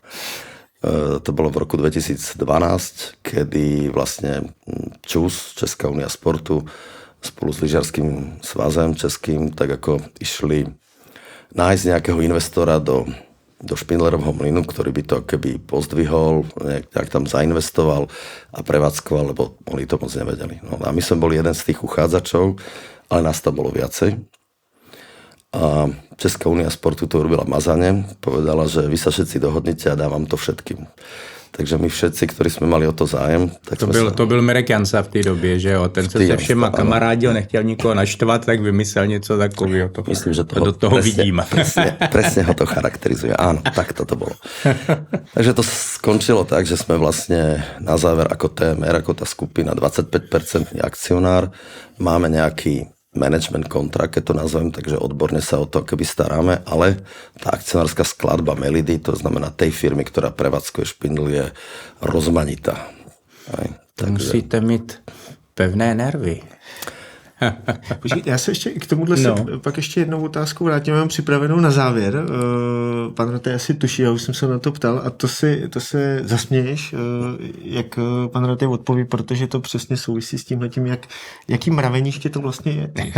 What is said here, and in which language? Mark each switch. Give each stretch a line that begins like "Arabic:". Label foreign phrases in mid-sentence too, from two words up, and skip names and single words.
Slovak: To bolo v roku 2012, kedy vlastne ČUS, Česká únia sportu, spolu s lyžiarským svazem českým, tak ako išli nájsť nejakého investora do Špindlerovho mlynu, ktorý by to keby pozdvihol, nejak tam zainvestoval a prevádzkoval, lebo oni to moc nevedeli. No a my sme boli jeden z tých uchádzačov, ale nás tam bolo viacej. A Česká únia sportu to urobila mazane, povedala, že vy sa všetci dohodnite a dávam to všetkým. Takže my všetci, ktorí jsme mali o to zájem, tak
Czech: to byl Mirek Jansa v té době, že jo? Ten se všema kamarádil, nechtěl nikoho naštvat, tak vymyslel něco takového. Myslím, že do toho vidím.
Slovak: Presne ho to charakterizuje. Áno, tak to bolo. Takže to skončilo tak, že sme vlastne na záver ako TMR, ako tá skupina 25% akcionár, máme nejaký management kontrakt, keď to nazvem, takže odborne sa o to keby staráme, ale tá akcionárska skladba Melidy, to znamená tej firmy, ktorá prevádzkuje Špindl, je rozmanitá.
Czech: Takže musíte mít pevné nervy. Počkej, já se ještě k tomuhle pak ještě jednou otázku vrátím, mám připravenou na závěr. Pan Ratej asi tuší, já už jsem se na to ptal a to se zasměješ, jak pan Ratej odpoví, protože to přesně souvisí s tímhletím, jaký mraveniště to vlastně je.